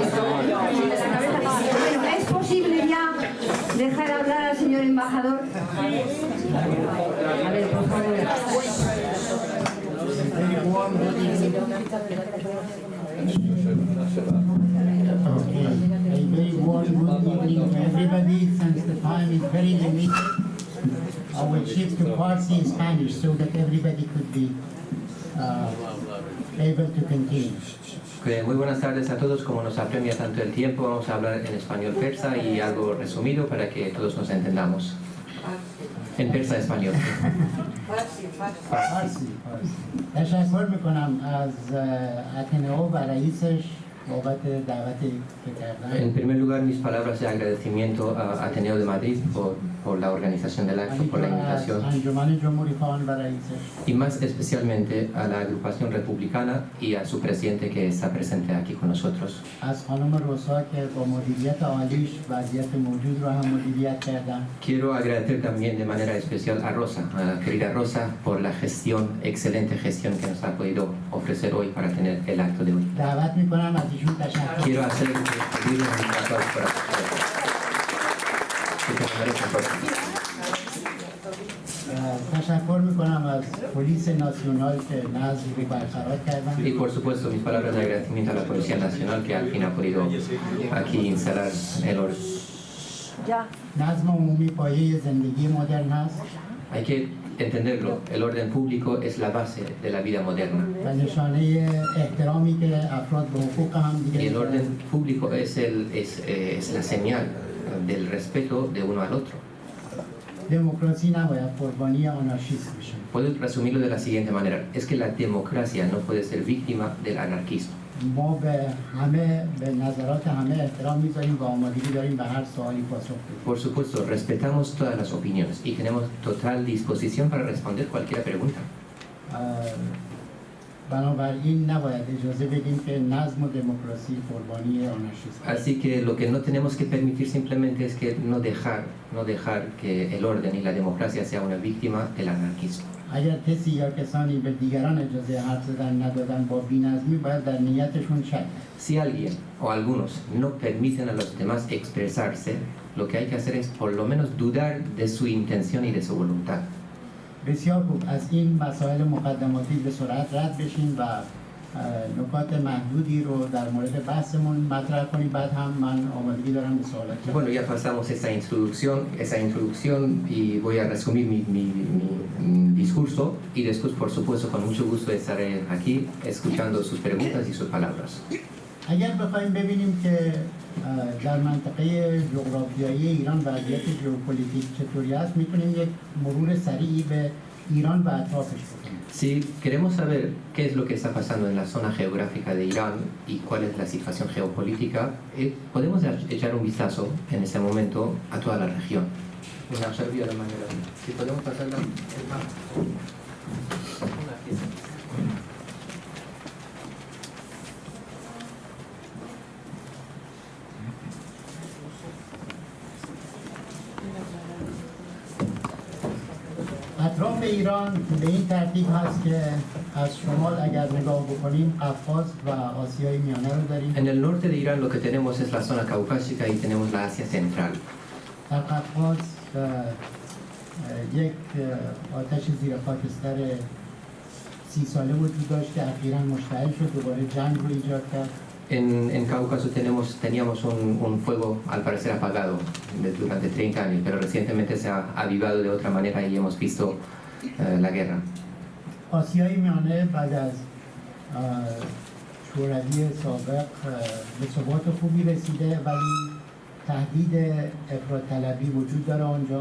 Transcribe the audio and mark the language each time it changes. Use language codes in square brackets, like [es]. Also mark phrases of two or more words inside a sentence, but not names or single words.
[es] Bueno, ¿es posible ya dejar hablar al señor embajador? A ver, por favor. Okay. [en] A very warm good evening to everybody. Since the time is very limited, I will shift to Farsi and Spanish so that everybody could be able to continue. [es] Muy buenas tardes a todos. Como nos apremia tanto el tiempo, vamos a hablar en español persa y algo resumido para que todos nos entendamos. En persa español. [fa] فارسی تشکر میکنم از اتنئو و رئیسش بابت دعوتی که کردن. [es] En primer lugar, mis palabras de agradecimiento a Ateneo de Madrid por por la organización del acto, por la [fa] همینطور از [es] invitación [fa] انجمن جمهوری خواهان و رئیسش [es] y más especialmente a la agrupación republicana y a su presidente que está presente aquí con nosotros. [fa] از خانم روسا که با مدیریت عالیش وضعیت موجود رو هم مدیریت کردن. [es] Quiero agradecer también de manera especial a Rosa, a la querida Rosa, por la gestión, excelente gestión que nos ha podido ofrecer hoy para tener el acto de hoy. [fa] دعوت میکنم از ایشون تشکر [es] Quiero hacer pedirle un aplauso para [fa] تشکر میکنم از پلیس ناسیونال که نظم رو برقرار کردن. [es] Y por supuesto mis palabras de agradecimiento a la Policía Nacional que al fin ha podido aquí instalar el orden. [fa] نظم عمومی پایه زندگی مدرن هست [es] Hay que entenderlo, el orden público es la base de la vida moderna. [fa] و نشانه احترامی که افراد به حقوق هم [es] Y el [fa] دیگه [es] orden público es la señal del respeto de uno al otro. [fa] دموکراسی نباید قربانی آنارشیسم بشه. [es] Puedo resumirlo de la siguiente manera, es que la democracia no puede ser víctima del anarquismo. [fa] ما به نظرات همه احترام میذاریم و آمادگی داریم به هر سوالی پاسخ بدیم. [es] Por supuesto, respetamos todas las opiniones y tenemos total disposición para responder cualquier pregunta. [fa] بنابراین نباید اجازه بدیم که نظم و دموکراسی قربانی آنارشیسم بشه. [es] Así que lo que no tenemos que permitir simplemente es que no dejar que el orden y la democracia sea una víctima del anarquismo. [fa] اگر کسی یا کسانی به دیگران اجازه حرف زدن ندادن با بی‌نظمی باید در نیتشون شک. [es] Si alguien o algunos no permiten a los demás expresarse, lo que hay que hacer es por lo menos dudar de su intención y de su voluntad. [fa] بسیار خوب، از این مسائل مقدماتی به سرعت رد بشین و نکات محدودی رو در مورد بحثمون مطرح کنیم. بعد هم من آمادگی دارم به سوالات. [es] Bueno, ya pasamos esa introducción y voy a resumir mi discurso y después, por supuesto, con mucho gusto estaré aquí escuchando sus preguntas y sus palabras. [fa] اگر بخوایم ببینیم که در منطقه جغرافیایی ایران وضعیت ژئوپلیتیک چطوری است، میتونیم یک مرور سریعی به ایران و اطرافش بکنیم. [es] Si queremos saber qué es lo que está pasando en la zona geográfica de Irán y cuál es la situación geopolítica, podemos echar un vistazo en este momento a toda la región. Si podemos pasar el mapa. [fa] اطراف ایران به این ترتیب هست که از شمال اگر نگاه بکنیم قفقاز و آسیای میانه رو داریم. [es] En el norte de Irán lo que tenemos es la zona caucásica y tenemos la Asia central. [fa] در قفقاز یک آتش زیر خاکستر 30 ساله وجود داشت که اخیراً مشتعل شد، دوباره جنگ رو ایجاد کرد. [es] En Cáucaso teníamos un fuego al parecer apagado durante 30 años, pero recientemente se ha avivado de otra manera y hemos visto la guerra. [fa] آسیای میانه بعد از شوروی سابق به ثبات خوبی رسیده ولی تهدید افراط‌طلبی وجود داره آنجا.